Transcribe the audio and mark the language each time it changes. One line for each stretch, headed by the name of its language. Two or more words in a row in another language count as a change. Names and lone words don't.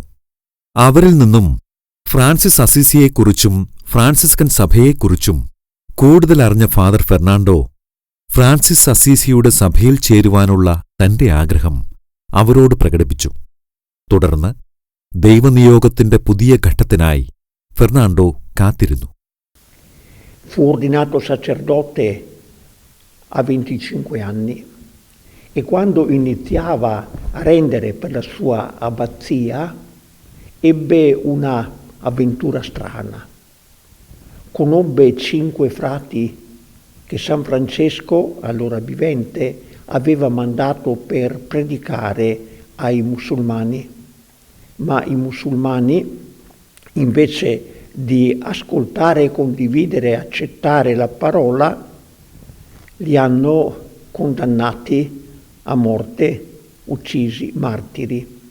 Malayalam: അവരിൽ നിന്നും ഫ്രാൻസിസ് അസീസിയെക്കുറിച്ചും ഫ്രാൻസിസ്കൻ സഭയെക്കുറിച്ചും കൂടുതൽ അറിഞ്ഞ ഫാദർ ഫെർണാണ്ടോ ഫ്രാൻസിസ് അസീസിയുടെ സഭയിൽ ചേരുവാനുള്ള തന്റെ ആഗ്രഹം അവരോട് പ്രകടിപ്പിച്ചു. തുടർന്ന് ദൈവനിയോഗത്തിന്റെ പുതിയ ഘട്ടത്തിനായി ഫെർണാണ്ടോ കാത്തിരുന്നു.
Italian: Fu ordinato sacerdote a 25 anni e quando iniziava a rendere per la sua abbazia ebbe una avventura strana. Conobbe 5 frati che San Francesco, allora vivente, aveva mandato per predicare ai musulmani, ma i musulmani, invece di ascoltare, condividere e accettare la parola, li hanno condannati a morte, uccisi martiri.